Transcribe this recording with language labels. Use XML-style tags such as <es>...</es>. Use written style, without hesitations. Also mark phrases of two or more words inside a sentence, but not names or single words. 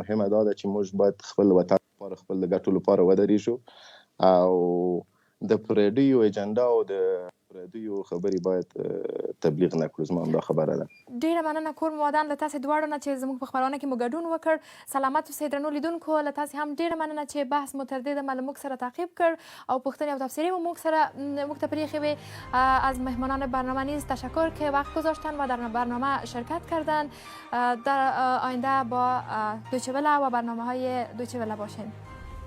<ps>مهمه دا ده چې موږ باید خپل وطن لپاره خپل ګټو لپاره ودرېږو او د پردیو اجنډا او د پردیو خبرې باید تبلیغ نکړو. زما هم دا خبره ده. ډیره مننه کور مو ودان له تاسې دواړو نه چې زموږ په خپرونه کې مو ګډون وکړ. سلامت اوسئ درنو لیدونکو، له تاسې هم ډیره مننه چې بحث مو تر دې دمه له موږ سره تعقیب کړ او پوښتنې او تبصرې مو موږ ته پریښې وې.</ps> <fa>از مهمانان برنامه نیز تشکر که وقت گذاشتن و در برنامه شرکت کردن. در آینده با دویچه وله و برنامه‌های دویچه وله باشین.</fa>